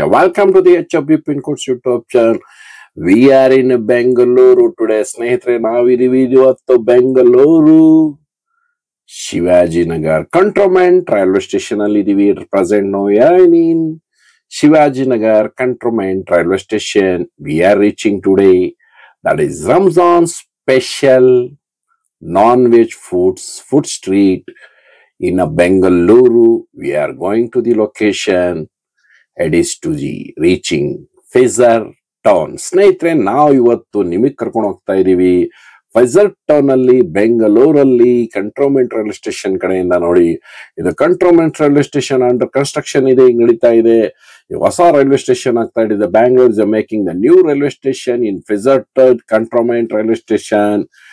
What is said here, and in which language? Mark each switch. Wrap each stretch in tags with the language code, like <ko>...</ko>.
<en>Welcome to the HFB Pin Codes YouTube channel. We are in Bengaluru today.</en> <kn>ಸ್ನೇಹಿತರೆ, ನಾವಿದೀವಿ ಇವತ್ತು Bengaluru Shivajinagar ಕಂಟ್ರೋನ್ಮೆಂಟ್ railway station ಅಲ್ಲಿ ಇದೀವಿ.</kn> <en>Present now in Shivajinagar cantonment railway station. We are reaching today. That is Ramzan special non-veg food street in a Bengaluru. We are going to the location. It is to the reaching Frazer Town.</en> <kn>ಸ್ನೇಹಿತರೆ, ನಾವು ಇವತ್ತು ನಿಮಗೆ ಕರ್ಕೊಂಡು ಹೋಗ್ತಾ ಇದೀವಿ Pfizer town ಅಲ್ಲಿ, ಬೆಂಗಳೂರಲ್ಲಿ ಕಂಟ್ರೋನ್ಮೆಂಟ್ railway station ಕಡೆಯಿಂದ. ನೋಡಿ, ಇದು ಕಂಟ್ರೋನ್ಮೆಂಟ್ ರೈಲ್ವೆ ಸ್ಟೇಷನ್ ಅಂಡರ್ ಕನ್ಸ್ಟ್ರಕ್ಷನ್ ಇದೆ, ಈಗ ನಡೀತಾ ಇದೆ. ಹೊಸ ರೈಲ್ವೆ ಸ್ಟೇಷನ್ ಆಗ್ತಾ ಇದೆ.</kn> <en>Bangalore is making the new railway station in Frazer cantonment railway station.</en>